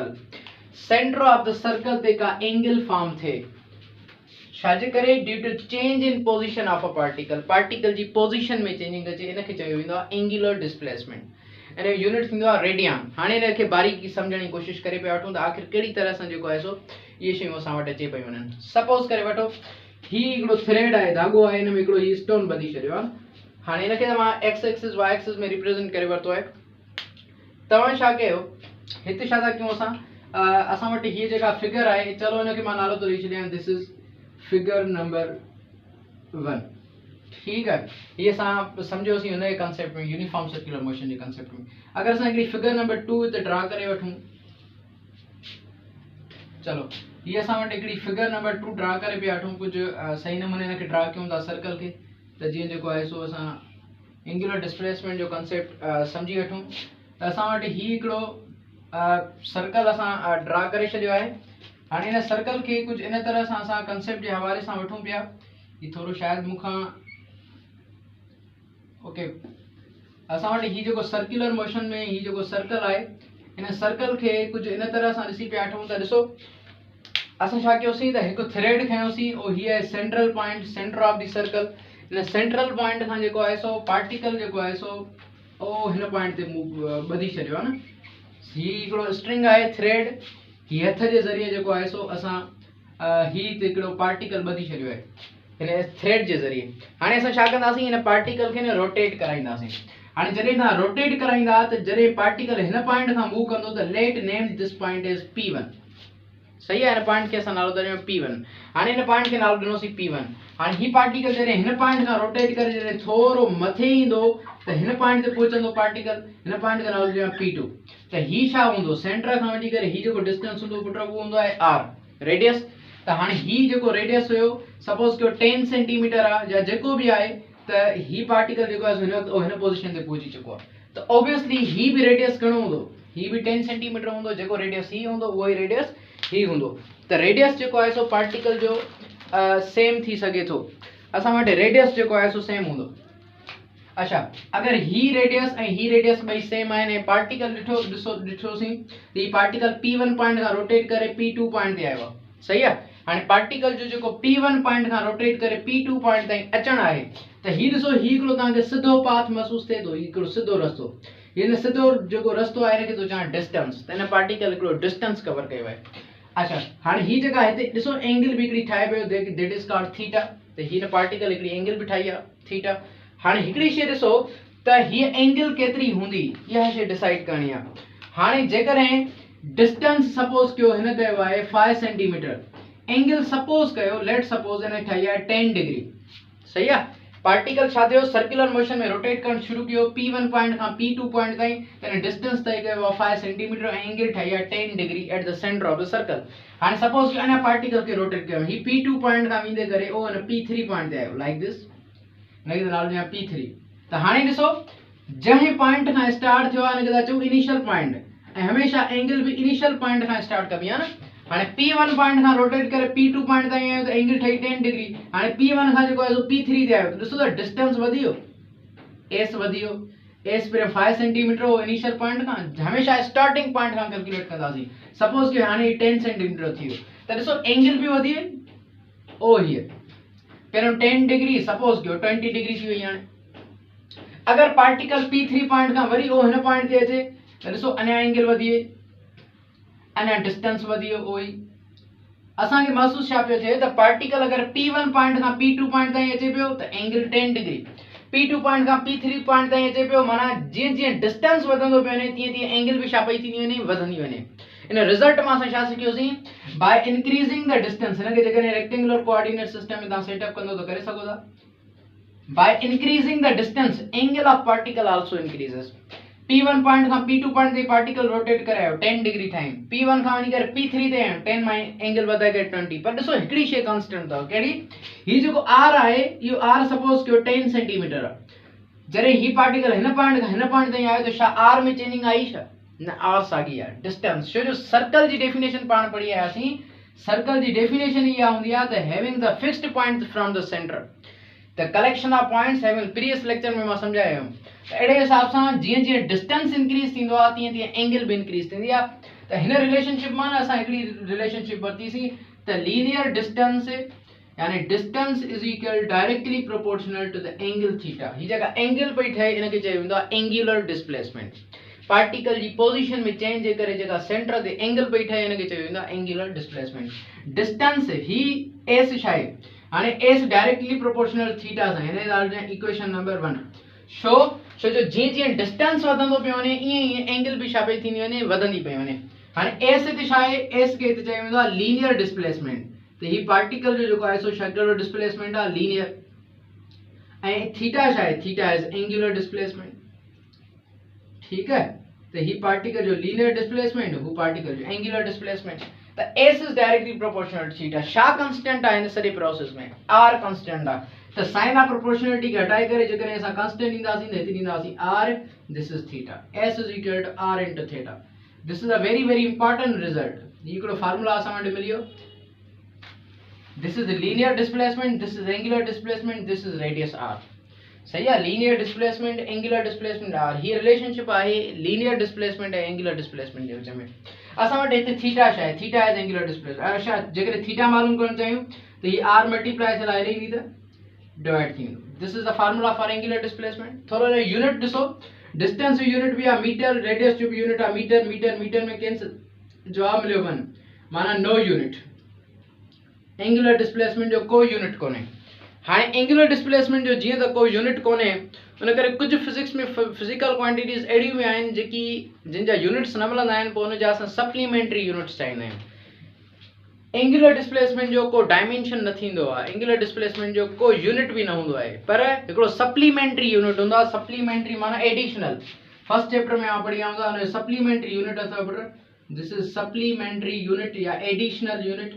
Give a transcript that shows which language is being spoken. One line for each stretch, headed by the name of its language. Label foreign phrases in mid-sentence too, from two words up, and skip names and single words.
Sindhi: सर्कल ते का
English: angle form
Sindhi: थिए छाजे करे
English: due to change in position of a particle
Sindhi: जी पोज़ीशन में चेंजिंग अचे इनखे चयो वेंदो आहे
English: angular displacement
Sindhi: इन जो यूनिट थींदो आहे रेडियन हाणे इनखे बारीकी सम्झण जी कोशिशि करे पिया वठूं त आख़िर कहिड़ी तरह सां जेको आहे सो इहे शयूं असां वटि अचे पियूं वञनि सपोज़ करे वठो हीउ हिकिड़ो थ्रेड आहे धाॻो आहे हिन में हिकिड़ो हीउ स्टोन ॿधी छॾियो आहे हाणे हिनखे त मां
English: x axis y axis
Sindhi: में रिप्रेज़ेंट करे वरितो आहे तव्हां छा कयो हिते छा था कयूं असां वटि हीअ जेका फिगर आहे चलो हिनखे मां नालो थो ॾेई छॾियां
English: this is figure number 1
Hindi: ठीक है
Sindhi: ये असां सम्झोसीं हुन जे कॉन्सेप्ट में
English: uniform circular motion
Sindhi: जे कॉन्सेप्ट में अगर असां हिकिड़ी
English: figure number 2
Sindhi: हिते ड्रा करे वठूं चलो ये असां वटि हिकिड़ी
English: figure number 2
Sindhi: ड्रा करे पिया वठूं कुझु सही नमूने हिनखे ड्रा कयूं था सर्कल खे त जीअं जेको आहे सो असां
English: angular displacement
Sindhi: जो कॉन्सेप्ट सम्झी वठूं त असां वटि हीउ हिकिड़ो सर्कल असां ड्रा करे छॾियो आहे हाणे हिन सर्कल खे कुझु इन तरह सां असां कंसेप्ट जे हवाले सां वठूं पिया ही थोरो शायदि मूंखां ओके असां वटि हीउ जेको
English: circular motion
Sindhi: में हीउ जेको सर्कल आहे हिन सर्कल खे कुझु इन तरह सां ॾिसी पिया वठूं त ॾिसो असां छा कयोसीं त हिकु थ्रेड खयोसीं ऐं हीअ आहे
English: central point center of the circle
Sindhi: हिन
English: central point
Sindhi: खां जेको आहे सो पार्टिकल जेको आहे सो ओ हिन पॉइंट ते ॿधी छॾियो आहे न हीउ हिकिड़ो स्ट्रिंग आहे थ्रेड हीअ हथ जे ज़रिए जेको आहे सो असां हीउ हिकिड़ो पार्टिकल ॿधी छॾियो आहे हिन थ्रेड जे ज़रिए हाणे असां छा कंदासीं हिन पार्टिकल खे न रोटेट कराईंदासीं हाणे जॾहिं तव्हां रोटेट कराईंदा त जॾहिं पार्टिकल हिन पॉइंट खां मूव कंदो त
English: let name this point is P1
Sindhi: सही आहे हिन पॉइंट खे असां नालो ॾिनो P1 हाणे हिन पॉइंट खे नालो ॾिनोसीं P1 हाणे हीउ पार्टिकल जॾहिं हिन पॉइंट खां रोटेट करे जॾहिं थोरो मथे ईंदो त हिन पॉइंट ते पहुचंदो पार्टिकल हिन पॉइंट खे नालो ॾिनो P2 त हीउ छा हूंदो सेंटर खां वठी करे हीउ जेको डिस्टेंस हूंदो पुट उहो हूंदो आहे R रेडियस त हाणे हीउ जेको रेडियस हुयो सपोज़ कयो 10 सेंटीमीटर आहे या जेको बि आहे त हीउ पार्टिकल जेको आहे हिन पोज़ीशन ते पहुची चुको आहे त ऑब्वियसली हीउ बि रेडियस घणो हूंदो हीउ बि 10 सेंटीमीटर हूंदो जेको रेडियस हीउ हूंदो उहो ई रेडियस हीउ हूंदो त रेडियस जेको आहे सो पार्टिकल जो सेम थी सघे थो असां वटि रेडियस जेको आहे सो सेम हूंदो अच्छा, अगर ही रेडियस ॿई सेम आहिनि ऐं पार्टिकल ॾिठोसीं त ही पार्टिकल P1 पॉइंट खां रोटेट करे P2 पॉइंट ते आयो आहे, सही आहे। हाणे पार्टिकल जो जेको P1 पॉइंट खां रोटेट करे P2 पॉइंट ताईं अचणु आहे त ही ॾिसो, ही हिकिड़ो तव्हांखे सिधो पाथ महसूस थिए थो, ही हिकिड़ो सिधो रस्तो, हिन सिधो जेको रस्तो आहे हिनखे थो चवां डिस्टेंस, त हिन पार्टिकल हिकिड़ो डिस्टेंस कवर कयो आहे। अच्छा, हाणे ही जगह हिते ॾिसो एंगल बि हिकिड़ी ठाहे पियो,
English: that is called theta,
Sindhi: त हिन पार्टिकल हिकिड़ी एंगल बि ठाही आहे थीटा। हाणे हिकिड़ी शइ ॾिसो त हीअ एंगल केतिरी हूंदी, इहा शइ डिसाइड करणी आहे। हाणे जेकॾहिं डिस्टेंस सपोज कयो हिन कयो आहे 5 सेंटीमीटर, एंगल सपोज कयो,
English: let suppose
Sindhi: हिन ठाही आहे 10 डिग्री, सही आहे। पार्टिकल छा थियो,
English: circular motion
Sindhi: में रोटेट करणु शुरू कयो P1 पॉइंट खां P2 पॉइंट ताईं, त डिस्टेंस तय कयो आहे 5 सेंटीमीटर ऐं एंगल ठाही आहे 10 डिग्री
English: at the center of the circle.
Sindhi: हाणे सपोज अञा पार्टिकल खे रोटेट कयो, ही P2 पॉइंट खां वेंदे करे ओ न P3 पॉइंट ते आयो,
English: like this,
Sindhi: हिनखे नालो ॾियां P3। त हाणे ॾिसो, जंहिं पॉइंट खां स्टार्ट थियो आहे हिनखे था चऊं
English: initial point,
Sindhi: ऐं हमेशा एंगल बि
English: initial point
Sindhi: खां स्टार्ट कबी आहे न। हाणे P1 पॉइंट खां रोटेट करे P2 पॉइंट ताईं आयो त एंगल ठही 10 डिग्री। हाणे P1 खां जेको आहे P3 ते आयो, ॾिसो त डिस्टेंस वधी वियो, एस वधी वियो, एस पहिरियों 5 सेंटीमीटर हो
English: initial point
Sindhi: खां, हमेशा
English: starting point
Sindhi: खां कैलकुलेट कंदासीं। सपोज कि हाणे 10 सेंटीमीटर थी वियो, त ॾिसो एंगल बि वधी वई, ओ हीअ पहिरियों 10 डिग्री, सपोज कयो 20 डिग्री थी वई। हाणे अगर पार्टिकल P3 पॉइंट खां वरी ओ हिन पॉइंट ते अचे त ॾिसो अञा एंगल वधी वई, अञा डिस्टेंस वधी वियो, ओ ई असांखे महसूस छा पियो थिए त पार्टिकल अगर P1 पॉइंट खां P2 पॉइंट ताईं अचे पियो त एंगल 10 डिग्री, P2 पॉइंट खां P3 पॉइंट ताईं अचे पियो, माना जीअं जीअं डिस्टेंस वधंदो पियो वञे तीअं तीअं एंगल बि छा पई थींदी वञे, वधंदी वञे। इन रिजल्ट में असां छा सिखियोसीं,
English: by increasing the distance,
Sindhi: हिनखे जेकॾहिं
English: rectangular coordinate system
Sindhi: में तव्हां सेटअप कंदो त करे सघो था।
English: by increasing the distance angle of particle also increases.
Sindhi: P1 पॉइंट खां P2 पॉइंट ते पार्टिकल रोटेट करायो 10 डिग्री टाइम, P1 खां वञी करे P3 ते आयो 10 में एंगल वधाए करे 20, पर ॾिसो हिकिड़ी शइ कांस्टेंट अथव, कहिड़ी, ही जेको R आहे इहो R सपोज कयो 10 सेंटीमीटर आहे, जॾहिं ही पार्टिकल हिन पॉइंट खां हिन पॉइंट ताईं आयो त छा R में चेंजिंग आई छा, न, R साॻी आहे, डिस्टेंस। छो जो सर्कल जी डेफिनेशन पाण पढ़ी आयासीं, सर्कल जी डेफिनेशन इहा हूंदी आहे त
English: having the fixed point from the center, the collection of points having, previous lecture
Sindhi: में मां सम्झायो हुयमि। त अहिड़े हिसाब सां जीअं जीअं डिस्टेंस इंक्रीज थींदो आहे तीअं तीअं एंगल बि इंक्रीज थींदी आहे। त हिन रिलेशनशिप मां न असां हिकिड़ी रिलेशनशिप वरितीसीं त
English: linear distance
Sindhi: यानी
English: distance is equal directly proportional to the angle theta.
Sindhi: ही जेका एंगल पई ठहे इनखे चयो वेंदो आहे
English: angular displacement.
Sindhi: पार्टिकल जी पोजीशन में चेंज जे करे जेका सेंटर ते एंगल पई ठहे इनखे चयो वेंदो आहे
English: angular displacement.
Sindhi: डिस्टेंस ही एस छा आहे, हाणे एस
English: directly proportional
Sindhi: थीटा सां, हिन ॻाल्हि जो
English: equation number 1.
Sindhi: छो जो जीअं जीअं डिस्टेंस वधंदो पियो वञे ईअं ईअं एंगल बि छा पई थींदी वञे, वधंदी पई वञे। हाणे एस हिते छा आहे, एस खे हिते चयो वेंदो आहे
English: linear displacement.
Sindhi: त ही पार्टिकल जो जेको आहे सो छा कहिड़ो डिस्प्लेसमेंट आहे, लीनियर। ऐं थीटा छा आहे,
English: theta is angular displacement,
Sindhi: ठीकु आहे। त ही पार्टिकल जो
English: linear displacement,
Sindhi: हू पार्टिकल जो
English: angular displacement. त s is directly proportional to theta.
Sindhi: छा कांस्टेंट आहे हिन सॼे प्रोसेस में, आर कांस्टेंट आहे। त
English: sign of proportionality
Sindhi: घटाए करे जेकॾहिं असां कांस्टेंट ईंदासीं त हिते ईंदासीं आर,
English: this is theta, s is equal to R into theta. this is a very very important result.
Sindhi: ही हिकिड़ो फार्मूला असां वटि मिलियो,
English: this is linear displacement, this is angular displacement, this is radius R,
Sindhi: सही आहे।
English: linear displacement, angular displacement R,
Sindhi: ही रिलेशनशिप आहे
English: linear displacement
Sindhi: ऐं
English: angular displacement
Sindhi: जे विच में। असां वटि हिते थीटा छा आहे,
English: theta is angular displacement.
Sindhi: अच्छा, जेकॾहिं थीटा मालूम करणु चाहियूं त ही आर मल्टीप्लाई थियल आहे ईंदी त डिवाइड थी वेंदो।
English: this is the formula for angular displacement.
Sindhi: थोरो यूनिट ॾिसो, डिस्टेंस जो यूनिट भी आहे मीटर, रेडियस जो भी यूनिट आहे मीटर, मीटर मीटर में कैंसिल, जवाब मिलियो 1, माना
English: no unit. angular displacement
Sindhi: जो कोई यूनिट कोन्हे। हाणे
English: angular displacement
Sindhi: जो जीअं त कोई यूनिट कोन्हे, उन करे कुझु फिजिक्स में
English: physical quantities
Sindhi: अहिड़ियूं बि आहिनि जेकी जिन जा यूनिट्स न मिलंदा आहिनि, पोइ उनजा असां
English: supplementary units
Sindhi: चाहींदा आहियूं।
English: angular displacement
Sindhi: जो को डायमेंशन न थींदो आहे,
English: angular displacement
Sindhi: जो को यूनिट भी न हूंदो आहे, पर हिकिड़ो
English: supplementary unit
Sindhi: हूंदो आहे। सप्लीमेंट्री माना एडिशनल।
English: first chapter
Sindhi: में आप पढ़ी आऊंगा, उन
English: supplementary unit
Sindhi: अथव पुट,
English: this is supplementary unit or additional unit.